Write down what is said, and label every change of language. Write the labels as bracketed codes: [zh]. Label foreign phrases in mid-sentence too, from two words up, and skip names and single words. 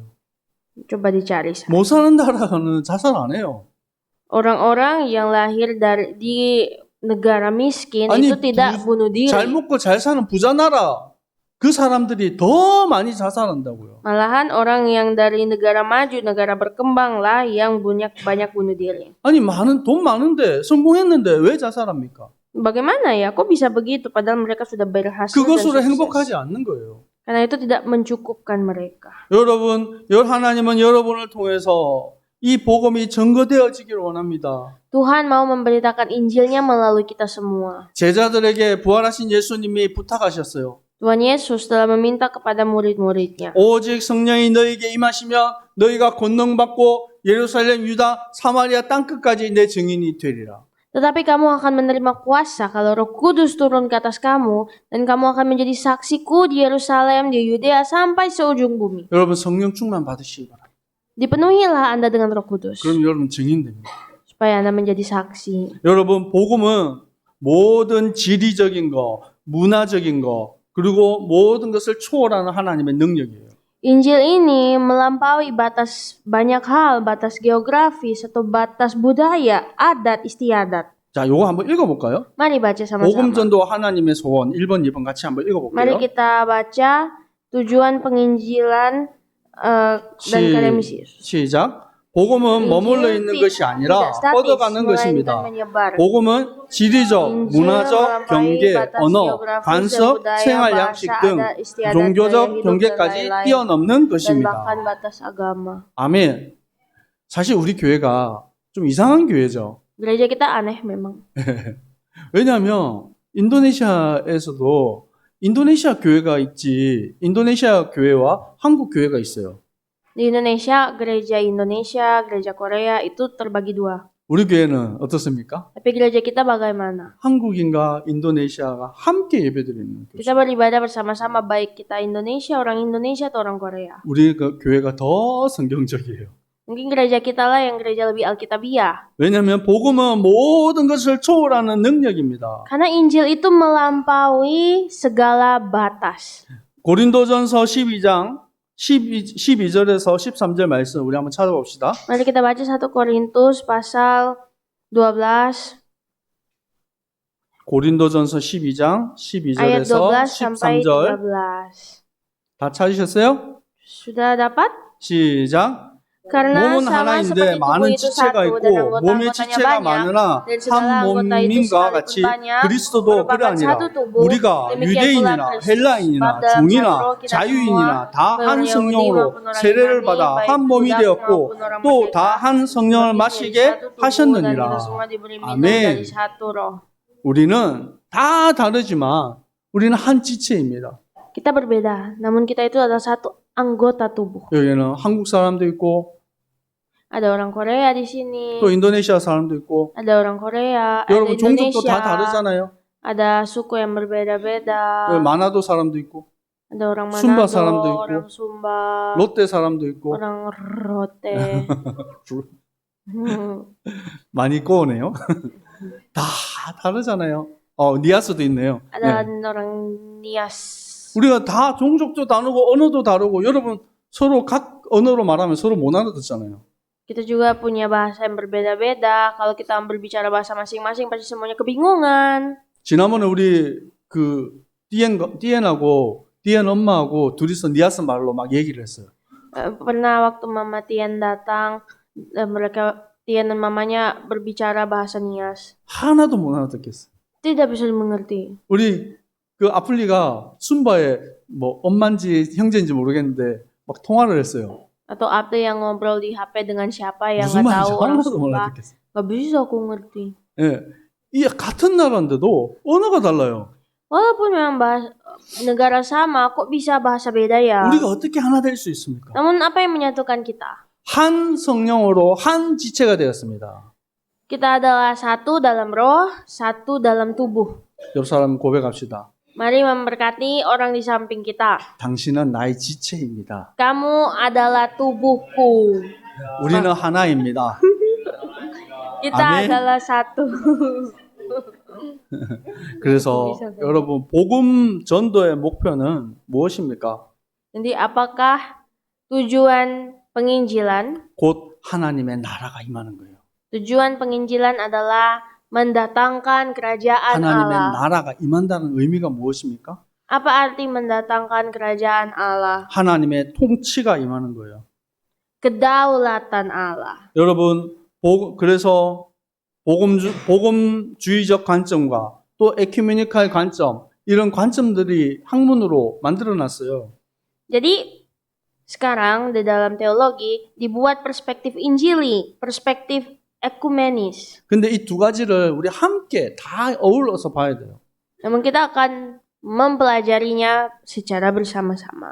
[id] Coba dicari. [ko] 못 사는 나라는 자살 안 해요. [id] Orang-orang yang lahir di negara miskin [ko] 아니, [id] itu tidak bunuh diri. [ko] 잘 먹고 잘 사는 부자 나라, 그 사람들이 더 많이 자살한다고요. [id] Malahan orang yang dari negara maju, negara berkembang lah yang banyak bunuh diri. [ko] 아니, 돈 많은데, 성공했는데 왜 자살합니까? [id] Bagaimana ya? Kok bisa begitu? Padahal mereka sudah berhasil dan [ko] 그것으로 [id] sukses. [ko] 행복하지 않는 거예요. [id] Karena itu tidak mencukupkan mereka. [ko] 여러분, 하나님은 여러분을 통해서 이 복음이 증거되어지기를 원합니다. [id] Tuhan mau memberitakan Injilnya melalui kita semua. [ko] 제자들에게 부활하신 예수님이 부탁하셨어요. [id] Tuhan Yesus telah meminta kepada murid-muridnya. [ko] 오직 성령이 너에게 임하시면 너희가 권능받고 예루살렘, 유다, 사마리아 땅끝까지 내 증인이 되리라. [id] Tetapi kamu akan menerima kuasa kalau Roh Kudus turun ke atas kamu, dan kamu akan menjadi saksiku di Yerusalem, di Yudea, sampai seujung bumi. [ko] 여러분, 성령 충만 받으시기 바랍니다. [id] Dipenuhilah Anda dengan Roh Kudus, [ko] 그럼 여러분 증인됩니다. [id] supaya Anda menjadi saksi. [ko] 여러분, 복음은 모든 지리적인 거, 문화적인 거, 그리고 모든 것을 초월하는 하나님의 능력이에요. [id] Injil ini melampaui batas banyak hal, batas geografis atau batas budaya, adat istiadat. [ko] 자, 요거 한번 읽어볼까요? [id] Mari baca sama-sama. [ko] 복음전도 하나님의 소원 1번, 2번 같이 한번 [id] Mari [ko] 읽어볼게요. [id] kita baca tujuan penginjilan dan karya misi Yesus. [ko] 시작. 복음은 머물러 있는 것이 아니라 뻗어가는 것입니다. 복음은 지리적, 문화적, 경계, 언어, 관습, 생활 양식 등 종교적 경계까지 뛰어넘는 것입니다. [id] bahkan batas agama. [ko] 아멘. 사실 우리 교회가 좀 이상한 교회죠. [id] Gereja kita aneh memang. [ko] 왜냐하면 인도네시아에서도 인도네시아 교회가 있지, 인도네시아 교회와 한국 교회가 있어요. [id] Di Indonesia, gereja Indonesia, gereja Korea itu terbagi dua. [ko] 우리 교회는 어떻습니까? [id] Tapi gereja kita bagaimana? [ko] 한국인과 인도네시아가 함께 예배드리는 교회. [id] Kita beribadah bersama-sama, baik kita orang Indonesia atau orang Korea. [ko] 우리 그 교회가 더 성경적이에요. [id] Mungkin gereja kita lah yang gereja lebih alkitabiah. [ko] 왜냐하면 복음은 모든 것을 초월하는 능력입니다. [id] Karena Injil itu melampaui segala batas. [ko] 고린도전서 12장 12절에서 13절 말씀 우리 한번 찾아봅시다. [id] Mari kita baca 1 Korintus pasal 12 [ko] 고린도전서 12장 [id] ayat 12 [ko] 12절에서 [id] sampai [ko] 13절 [id] 13. [ko] 다 찾으셨어요? [id] Sudah dapat? [ko] 시작. [id] Karena [ko] 몸은 [id] sama [ko] 하나인데 [id] seperti [ko] 많은 [id] tubuh itu [ko] 지체가 [id] satu [ko] 있고 [id] dan [ko] 몸의 [id] anggota-anggotanya [ko] 지체가 [id] banyak, [ko] 많으나 [id] dan segala [ko] 한 [id] anggota itu [ko] 몸인과 [id] sekalipun [ko] 같이 [id] banyak, [ko] 그리스도도 그래 [id] merupakan [ko] 아니라 [id] satu tubuh. [ko] 우리가 [id] Demikian [ko] 유대인이나 [id] pula Kristus. [ko] 헬라인이나 [id] Sebab dalam [ko] 종이나 [id] satu roh kita [ko] 자유인이나 [id] semua, [ko] 다 한 [id] Yahudi [ko] 성령으로 [id] maupun orang [ko] 세례를 [id] Yunani, [ko] 받아 [id] baik [ko] 한 몸이 [id] budak [ko] 되었고 [id] maupun orang [ko] 또 다 [id] merdeka, [ko] 한 성령을 [id] menjadi [ko] 마시게 [id] satu tubuh, dan [ko] 하셨느니라. [id] kita semua diberi minum [ko] 아멘. [id] dari satu roh. [ko] 우리는 다 다르지만 우리는 한 지체입니다. [id] Kita berbeda, namun kita itu adalah satu anggota tubuh. [ko] 여기는 한국 사람도 있고 [id] Ada orang Korea di sini, [ko] 또 인도네시아 사람도 있고 [id] ada orang Korea, ada [ko] 여러분 종족도 다 [id] Indonesia, [ko] 다르잖아요. [id] ada suku yang berbeda-beda, [ko] 여기 마나도 사람도 있고 [id] ada orang Sumba Manado, [ko] 사람도 있고, [id] orang Sumba, [ko] 롯데 사람도 있고 [id] orang Rote. [ko] 많이 꼬우네요. 다 다르잖아요. 니아스도 있네요. [id] Ada [ko] 네. [id] orang Nias. [ko] 우리가 다 종족도 다르고 언어도 다르고 여러분 서로 각 언어로 말하면 서로 못 알아듣잖아요. [id] Kita juga punya bahasa yang berbeda-beda. Kalau kita berbicara bahasa masing-masing, pasti semuanya kebingungan. [ko] 지난번에 우리 그 디엔하고 디엔 엄마하고 둘이서 니아스 말로 막 얘기를 했어요. [id] Pernah waktu Mama Tian datang, Tian dan mamanya berbicara bahasa Nias. [ko] 하나도 못 알아듣겠어요. [id] Tidak bisa dimengerti. [ko] 우리 그 아플리가 순바에 뭐 엄마인지 형제인지 모르겠는데 막 통화를 했어요. [id] Atau Abte yang ngobrol di HP dengan siapa yang [ko] 무슨 [id] nggak [ko] 말인지 [id] tahu orang [ko] 하나도 못 [id] Sumba. [ko] 알아듣겠어요. [id] Nggak bisa aku ngerti. [ko] 예, 이 같은 나라인데도 언어가 달라요. [id] Walaupun memang negara sama, kok bisa bahasa beda ya? [ko] 우리가 어떻게 하나 될 수 있습니까? [id] Namun apa yang menyatukan kita? [ko] 한 성령으로 한 지체가 되었습니다. [id] Kita adalah satu dalam roh, satu dalam tubuh. [ko] 옆 사람 고백합시다. [id] Mari memberkati orang di samping kita. [ko] 당신은 나의 지체입니다. [id] Kamu adalah tubuhku. [ko] 우리는 하나입니다. [id] Kita [ko] 아멘. [id] adalah satu. [ko] 그래서 여러분 복음 전도의 목표는 무엇입니까? [id] Jadi apakah tujuan penginjilan? [ko] 곧 하나님의 나라가 임하는 거예요. [id] Tujuan penginjilan adalah mendatangkan kerajaan [ko] 하나님의 [id] Allah. [ko] 나라가 임한다는 의미가 무엇입니까? [id] Apa arti mendatangkan kerajaan Allah? [ko] 하나님의 통치가 임하는 거예요. [id] Kedaulatan Allah. [ko] 여러분 그래서 복음주의적 관점과 또 에큐메니칼 관점 이런 관점들이 학문으로 만들어놨어요. [id] Jadi sekarang di dalam teologi dibuat perspektif Injili, perspektif ekumenis. [ko] 근데 이 두 가지를 우리 함께 다 어울러서 봐야 돼요. [id] Namun kita akan mempelajarinya secara bersama-sama.